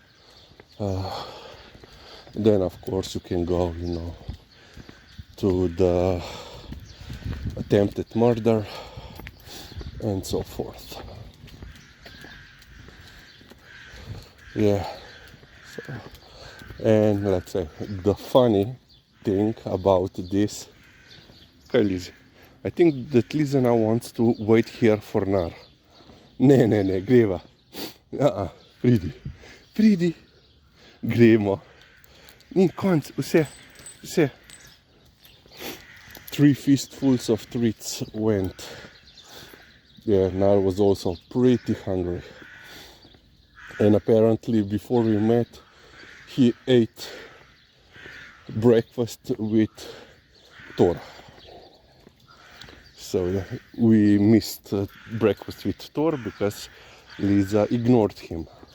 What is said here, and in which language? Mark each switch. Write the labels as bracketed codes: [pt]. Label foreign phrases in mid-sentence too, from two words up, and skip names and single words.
[en] Then of course you can go, to the attempted murder and so forth. Yeah. So, and let's say the funny thing about this, I think that Liza now wants to wait here for Nar. [sl] Ne, greva. Pridi. Gremo. Ni konc, vse. [en] 3 fistfuls of treats went. Yeah, Nar was also pretty hungry. And apparently before we met, he ate breakfast with Thor. So yeah, we missed breakfast with Thor because Liza ignored him.